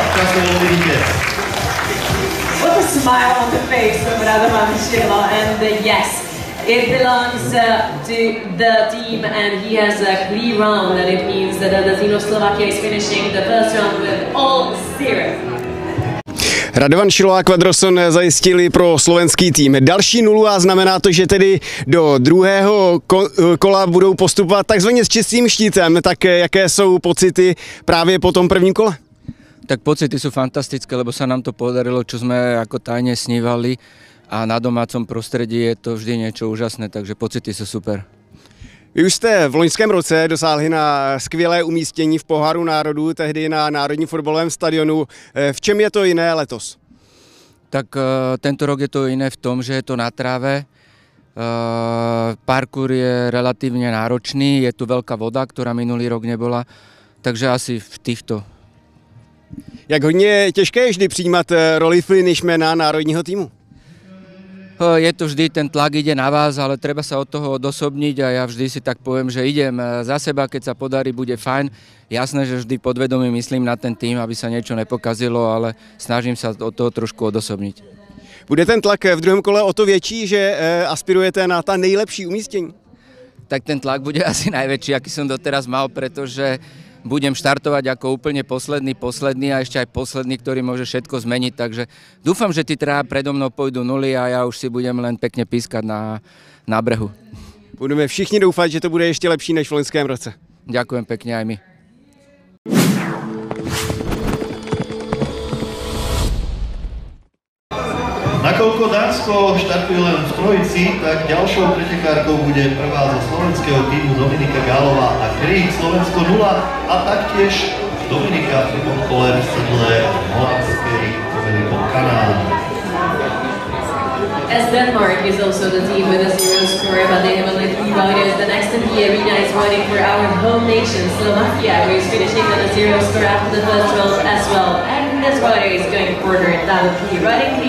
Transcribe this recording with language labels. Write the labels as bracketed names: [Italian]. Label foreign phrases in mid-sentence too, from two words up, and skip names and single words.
[Czech] startoval vítěz. [English] What a smile on the face of Radovan Šilo, and yes, it belongs to the team and he has a clear round, and it means that the team of Slovakia is finishing the first round with all 0. [Czech] Radovan Šilo a Quadroson zajistili pro slovenský tým další nulu a znamená to, že tedy do druhého kola budou postupovat takzvaně s čistým štítem. Tak jaké jsou pocity právě po tom prvním kole? [Slovak] Tak pocity sú fantastické, lebo sa nám to podarilo, čo sme ako tajne snívali, a na domácom prostredí je to vždy niečo úžasné, takže pocity sú super. [Czech] Vy už jste v loňském roce dosáhli na skvělé umístění v Poháru národů, tehdy na Národním fotbalovém stadionu. V čem je to jiné letos? [Slovak] Tak tento rok je to jiné v tom, že je to na tráve. Parkour je relatívne náročný, je tu veľká voda, ktorá minulý rok nebola, takže asi v týchto. [Czech] Jak hodně těžké je vždy přijímat roli finishmana národního týmu? [Slovak] Je to vždy, ten tlak ide na vás, ale treba sa od toho odosobniť a ja vždy si tak poviem, že idem za seba, keď sa podarí, bude fajn. Jasné, že vždy podvedomie myslím na ten tým, aby sa niečo nepokazilo, ale snažím sa od toho trošku odosobniť. [Czech] Bude ten tlak v druhém kole o to větší, že aspirujete na ta nejlepší umístění? [Slovak] Tak ten tlak bude asi najväčší, aký som doteraz mal, pretože budem štartovať ako úplne posledný a ešte aj posledný, ktorý môže všetko zmeniť, takže dúfam, že tí traja predo mnou pôjdu nuly a ja už si budem len pekne pískať na brehu. [Czech] Budeme všichni doufat, že to bude ještě lepší než v loňském roce. [Slovak] Ďakujem pekne aj my. Nakoľko Dánsko štartuje len v trojici, tak ďalšou pretekárkou bude prvá zo slovenského týmu Dominika Gálová a Krík, Slovensko 0 a taktiež Dominika v prvom kole v sedle holandskej Federico Kanál. [English] As Denmark is also the team with a 0 score, but they have only 3 riders. The next in the arena is riding for our home nation, Slovakia, who is finishing on a 0 score after the first round as well. And this rider is going further down the riding lead.